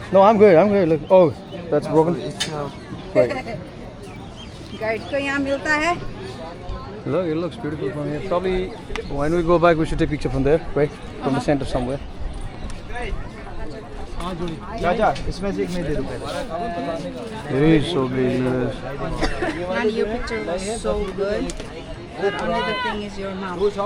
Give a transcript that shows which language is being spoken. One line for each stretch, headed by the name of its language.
English: no I'm good look oh that's broken right.
Hindi: Guide को यहाँ मिलता है.
English: Look, it looks beautiful from here. Probably when we go back, we should take a picture from there, right? From the center somewhere.
Hindi: चाचा इसमें से एक मैं दे दूँ पहले.
English: It is so big. Nani, your picture was so good. But only the thing is your mouth.